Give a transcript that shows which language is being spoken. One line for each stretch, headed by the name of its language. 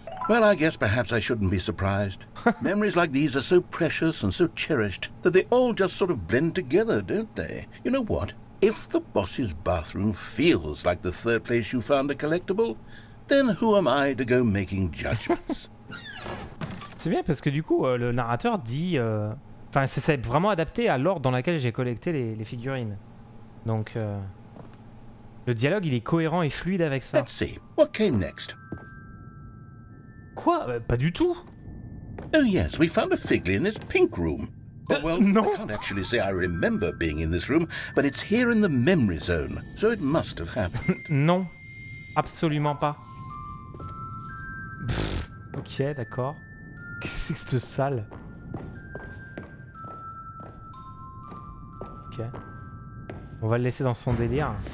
English: Well, I guess perhaps I shouldn't be surprised. Memories like these are so precious and so cherished that they all just sort of blend together, don't they? You know what? If the boss's bathroom feels like the 3rd place you found a collectible, then who am I to go making judgments?
French: C'est bien parce que du coup, le narrateur dit... Enfin, c'est vraiment adapté à l'ordre dans lequel j'ai collecté les figurines. Donc, le dialogue, il est cohérent et fluide avec ça.
English: Let's see. What came next?
French: Quoi? Pas du tout.
English: Oh yes, we found a Figley in this pink room. Well, no. I can't actually say I remember being in this room, but it's here in the memory zone, so it must have happened.
French: Non, absolument pas. Pff, ok, d'accord. Qu'est-ce que c'est que cette salle? Ok. On va le laisser dans son délire.